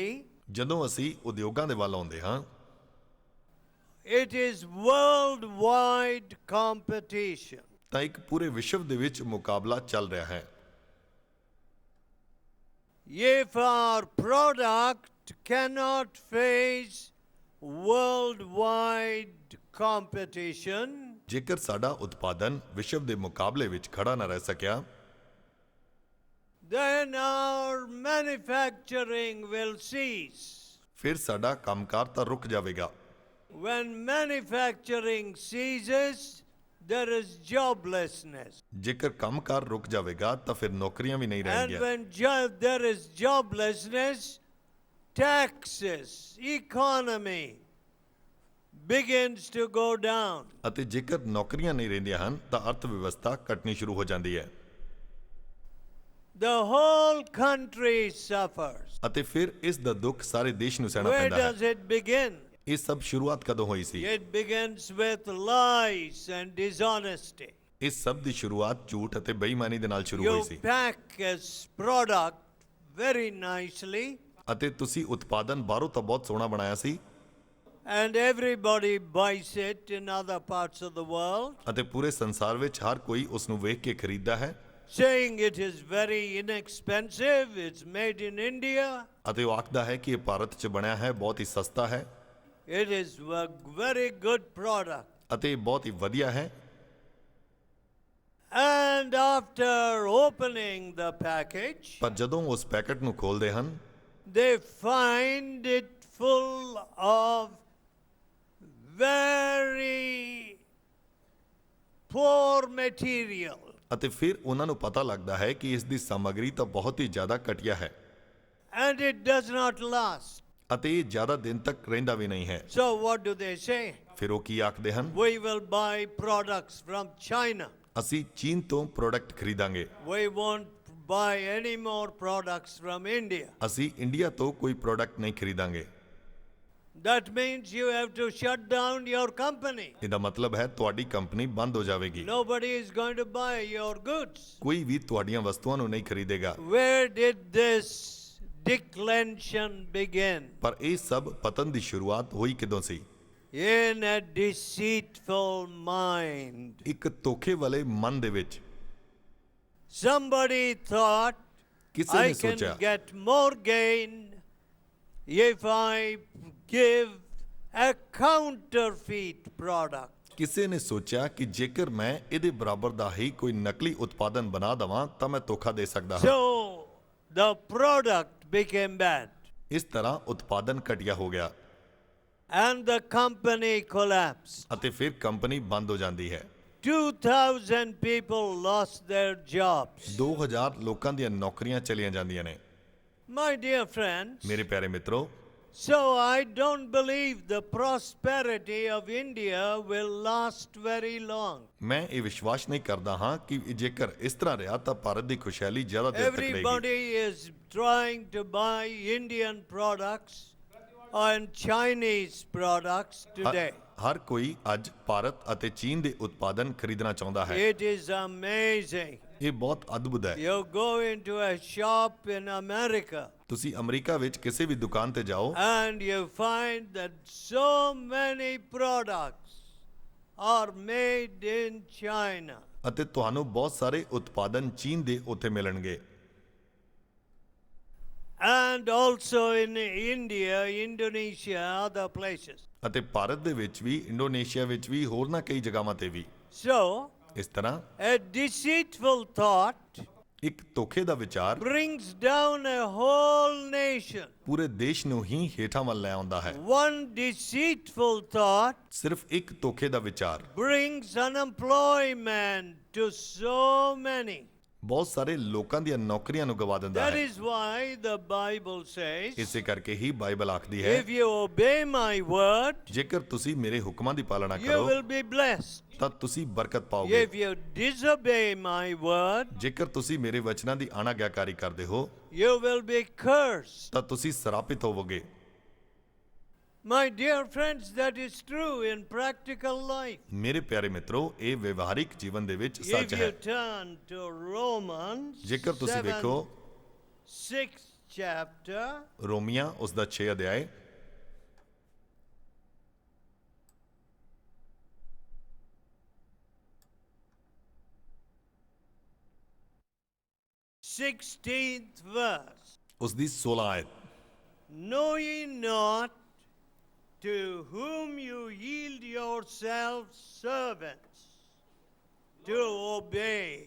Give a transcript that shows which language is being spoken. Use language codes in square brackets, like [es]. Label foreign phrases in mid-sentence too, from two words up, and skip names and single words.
[pa] ਜਦੋਂ ਅਸੀਂ ਉਦਯੋਗਾਂ ਦੇ ਵੱਲ ਆਉਂਦੇ ਹਾਂ [en] it is worldwide competition. [pa] ਤਾਂ ਇੱਕ ਪੂਰੇ ਵਿਸ਼ਵ ਦੇ ਵਿੱਚ ਮੁਕਾਬਲਾ ਚੱਲ ਰਿਹਾ ਹੈ। [en] If our product cannot face worldwide competition, [pa] ਜੇਕਰ ਸਾਡਾ ਉਤਪਾਦਨ ਵਿਸ਼ਵ ਦੇ ਮੁਕਾਬਲੇ ਵਿੱਚ ਖੜਾ ਨਾ ਰਹਿ ਸਕਿਆ [en] then our manufacturing will cease. [pa] ਫਿਰ ਸਾਡਾ ਕੰਮਕਾਰ ਤਾਂ ਰੁਕ ਜਾਵੇਗਾ। [en] When manufacturing ceases, there is joblessness. [pa] ਜੇਕਰ ਕੰਮਕਾਰ ਰੁਕ ਜਾਵੇਗਾ ਤਾਂ ਫਿਰ ਨੌਕਰੀਆਂ ਵੀ ਨਹੀਂ [en] And [pa] ਰਹਿਣਗੀਆਂ [en] when there is joblessness, taxes, economy begins to go down. [pa] ਅਤੇ ਜੇਕਰ ਨੌਕਰੀਆਂ ਨਹੀਂ ਰਹਿੰਦੀਆਂ ਹਨ ਤਾਂ ਅਰਥ ਵਿਵਸਥਾ ਘਟਣੀ ਸ਼ੁਰੂ ਹੋ ਜਾਂਦੀ ਹੈ [en] The whole country suffers. [pa] ਅਤੇ ਫਿਰ ਇਸ ਦਾ ਦੁੱਖ ਸਾਰੇ ਦੇਸ਼ ਨੂੰ ਸਹਿਣਾ [en] Where [pa] ਪੈਂਦਾ ਹੈ। [en] does it begin? [pa] ਇਹ ਸਭ ਸ਼ੁਰੂਆਤ ਕਦੋਂ ਹੋਈ ਸੀ? [en] It begins with lies and dishonesty. [pa] ਇਸ ਸਭ ਦੀ ਸ਼ੁਰੂਆਤ ਝੂਠ ਅਤੇ ਬੇਈਮਾਨੀ ਦੇ ਨਾਲ ਸ਼ੁਰੂ ਹੋਈ [en] You [pa] ਸੀ [en] pack a product very nicely [pa] ਅਤੇ ਤੁਸੀਂ ਉਤਪਾਦਨ ਬਾਹਰੋਂ ਤਾਂ ਬਹੁਤ ਸੋਹਣਾ ਬਣਾਇਆ ਸੀ [en] and everybody buys it in other parts of the world, [pa] ਅਤੇ ਪੂਰੇ ਸੰਸਾਰ ਵਿੱਚ ਹਰ ਕੋਈ ਉਸ ਨੂੰ ਵੇਖ ਕੇ ਖਰੀਦਦਾ ਹੈ [en] saying it is very inexpensive, it's made in India, [pa] ਅਤੇ ਉਹ ਆਖਦਾ ਹੈ ਕਿ ਇਹ ਭਾਰਤ 'ਚ ਬਣਿਆ ਹੈ, ਬਹੁਤ ਹੀ ਸਸਤਾ ਹੈ [en] it is a very good product. [pa] ਅਤੇ ਇਹ ਬਹੁਤ ਹੀ ਵਧੀਆ ਹੈ। [en] And after opening the package, [pa] ਪਰ ਜਦੋਂ ਉਸ ਪੈਕੇਟ ਨੂੰ ਖੋਲ੍ਹਦੇ ਹਨ [en] they find it full of very poor material. [pa] ਅਤੇ ਫਿਰ ਉਹਨਾਂ ਨੂੰ ਪਤਾ ਲੱਗਦਾ ਹੈ ਕਿ ਇਸ ਦੀ ਸਮੱਗਰੀ ਤਾਂ ਬਹੁਤ ਹੀ ਜ਼ਿਆਦਾ ਘਟੀਆ ਹੈ [en] And it does not last. [pa] ਅਤੇ ਇਹ ਜ਼ਿਆਦਾ ਦਿਨ ਤੱਕ ਰਹਿੰਦਾ ਵੀ ਨਹੀਂ ਹੈ। [en] So what do they say? [pa] ਫਿਰ ਉਹ ਕੀ ਆਖਦੇ ਹਨ? [en] We will buy products from China. [pa] ਅਸੀਂ ਚੀਨ ਤੋਂ ਪ੍ਰੋਡਕਟ ਖਰੀਦਾਂਗੇ। [en] We won't buy any more products from India. [pa] ਅਸੀਂ ਇੰਡੀਆ ਤੋਂ ਕੋਈ ਪ੍ਰੋਡਕਟ ਨਹੀਂ ਖਰੀਦਾਂਗੇ। [en] That means you have to shut down your company. [pa] ਇਹਦਾ ਮਤਲਬ ਹੈ ਤੁਹਾਡੀ ਕੰਪਨੀ ਬੰਦ ਹੋ ਜਾਵੇਗੀ। [en] Nobody is going to buy your goods. [pa] ਕੋਈ ਵੀ ਤੁਹਾਡੀਆਂ ਵਸਤੂਆਂ ਨੂੰ ਨਹੀਂ ਖਰੀਦੇਗਾ। [en] Where did this declension begin? [pa] ਪਰ ਇਹ ਸਭ ਪਤਨ ਦੀ ਸ਼ੁਰੂਆਤ ਹੋਈ ਕਿਦੋਂ ਸੀ? [en] In a deceitful mind. [pa] ਇੱਕ ਧੋਖੇ ਵਾਲੇ ਮਨ ਦੇ ਵਿੱਚ। [en] Somebody thought, [pa] ਕਿਸੇ [en] I [pa] ਨੇ [en] can [pa] ਸੋਚਿਆ [en] get more gain if I give a counterfeit product. [pa] ਕਿਸੇ ਨੇ ਸੋਚਿਆ ਕਿ ਜੇਕਰ ਮੈਂ ਇਹਦੇ ਬਰਾਬਰ ਦਾ ਹੀ ਕੋਈ ਨਕਲੀ ਉਤਪਾਦਨ ਬਣਾ ਦਵਾਂ ਤਾਂ ਮੈਂ ਧੋਖਾ ਦੇ ਸਕਦਾ ਹਾਂ। [en] So the product became bad. [pa] ਇਸ ਤਰ੍ਹਾਂ ਉਤਪਾਦਨ ਘਟੀਆ ਹੋ ਗਿਆ [en] And the company collapsed. [pa] ਅਤੇ ਫਿਰ ਕੰਪਨੀ ਬੰਦ ਹੋ ਜਾਂਦੀ ਹੈ। [en] 2,000 people lost their jobs. [pa] 2000 ਲੋਕਾਂ ਦੀਆਂ ਨੌਕਰੀਆਂ ਚਲੀਆਂ ਜਾਂਦੀਆਂ ਨੇ। [en] My dear friends, [pa] ਮੇਰੇ ਪਿਆਰੇ ਮਿੱਤਰੋ, [en] so I don't believe the prosperity of India will last very long. [pa] ਮੈਂ ਇਹ ਵਿਸ਼ਵਾਸ ਨਹੀਂ ਕਰਦਾ ਹਾਂ ਕਿ ਜੇਕਰ ਇਸ ਤਰ੍ਹਾਂ ਰਿਹਾ ਤਾਂ ਭਾਰਤ ਦੀ ਖੁਸ਼ਹਾਲੀ ਜ਼ਿਆਦਾ ਦੇਰ ਤੱਕ ਰਹੇਗੀ। [en] Everybody is trying to buy Indian products and Chinese products today. [pa] ਹਰ ਕੋਈ ਅੱਜ ਭਾਰਤ ਅਤੇ ਚੀਨ ਦੇ ਉਤਪਾਦਨ ਖਰੀਦਣਾ ਚਾਹੁੰਦਾ ਹੈ। [en] It is amazing. [pa] ਇਹ ਬਹੁਤ ਅਦਭੁਤ ਹੈ। [en] You go into a shop in America [pa] ਤੁਸੀਂ ਅਮਰੀਕਾ ਵਿੱਚ ਕਿਸੇ ਵੀ ਦੁਕਾਨ ਤੇ ਜਾਓ [en] and you find that so many products are made in China. [pa] ਅਤੇ ਤੁਹਾਨੂੰ ਬਹੁਤ ਸਾਰੇ ਉਤਪਾਦਨ ਚੀਨ ਦੇ ਉੱਥੇ ਮਿਲਣਗੇ। [en] And also in India, Indonesia, other places. [pa] ਅਤੇ ਭਾਰਤ ਦੇ ਵਿੱਚ ਵੀ, ਇੰਡੋਨੇਸ਼ੀਆ ਵਿੱਚ ਵੀ, ਹੋਰਨਾਂ ਕਈ ਜਗ੍ਹਾਵਾਂ ਤੇ ਵੀ। [en] So, [pa] ਇਸ ਤਰ੍ਹਾਂ [en] a deceitful thought [pa] ਇੱਕ ਧੋਖੇ ਦਾ ਵਿਚਾਰ [en] brings down a whole nation. [pa] ਪੂਰੇ ਦੇਸ਼ ਨੂੰ ਹੀ ਹੇਠਾਂ ਵੱਲ ਲੈ ਆਉਂਦਾ ਹੈ। [en] One deceitful thought [pa] ਸਿਰਫ ਇੱਕ ਧੋਖੇ ਦਾ ਵਿਚਾਰ [en] brings unemployment to so many. [pa] ਬਹੁਤ ਸਾਰੇ ਲੋਕਾਂ ਦੀਆਂ ਨੌਕਰੀਆਂ ਨੂੰ ਗਵਾ ਦਿੰਦਾ [en] That [pa] ਹੈ। [en] is why the Bible says, [pa] ਇਸੇ ਕਰਕੇ ਹੀ ਬਾਈਬਲ ਆਖਦੀ ਹੈ, [en] if you obey my word, [pa] ਜੇਕਰ ਤੁਸੀਂ ਮੇਰੇ ਹੁਕਮਾਂ ਦੀ ਪਾਲਣਾ [en] you [pa] ਕਰੋ [en] will be blessed. [pa] ਤਾਂ ਤੁਸੀਂ ਬਰਕਤ ਪਾਓਗੇ। [en] If you disobey my word, [pa] ਜੇਕਰ ਤੁਸੀਂ ਮੇਰੇ ਵਚਨਾਂ ਦੀ ਆਣਾਗਿਆਕਾਰੀ ਕਰਦੇ ਹੋ [en] you will be cursed. [pa] ਤਾਂ ਤੁਸੀਂ ਸਰਾਪਿਤ ਹੋਵੋਗੇ। [en] My dear friends, that is true in practical life. [pa] ਮੇਰੇ ਪਿਆਰੇ ਮਿੱਤਰੋ, ਇਹ ਵਿਵਹਾਰਿਕ ਜੀਵਨ ਦੇ ਵਿੱਚ [en] If [pa] ਸੱਚ [en] you [pa] ਹੈ। [en] turn to Romans [pa] ਜੇਕਰ ਤੁਸੀਂ ਵੇਖੋ [en] 6th chapter, [pa] ਰੋਮੀਆਂ ਉਸ ਦਾ 6 ਅਧਿਆਇ [en] sixteenth verse, [pa] ਉਸ ਦੀ 16 ਆਇਤ। [en] know ye not to whom you yield yourselves servants to obey?